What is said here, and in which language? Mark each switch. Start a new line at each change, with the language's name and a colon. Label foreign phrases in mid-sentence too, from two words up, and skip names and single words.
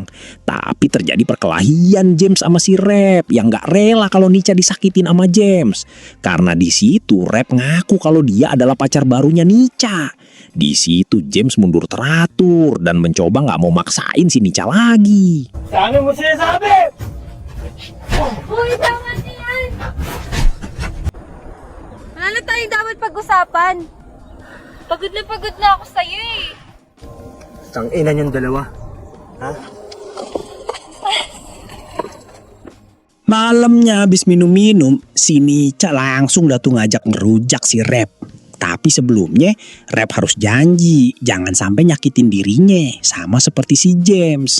Indonesian: Tapi terjadi perkelahian James sama si Rep yang gak rela kalau Nica disakitin sama James. Karena di situ Rep ngaku kalau dia adalah pacar barunya Nica. Di situ James mundur teratur dan mencoba nggak mau maksain si Nica lagi.
Filipino: Ano mo sinasabi? Uy, tama na yan! Wala na tayong dapat pag-usapan. Pagod na ako sa'yo eh. Tangina niyong dalawa.
Indonesian: Malamnya habis minum-minum, si Nica langsung datang ngajak ngerujak si Rep. Tapi sebelumnya Rep harus janji jangan sampai nyakitin dirinya sama seperti si James.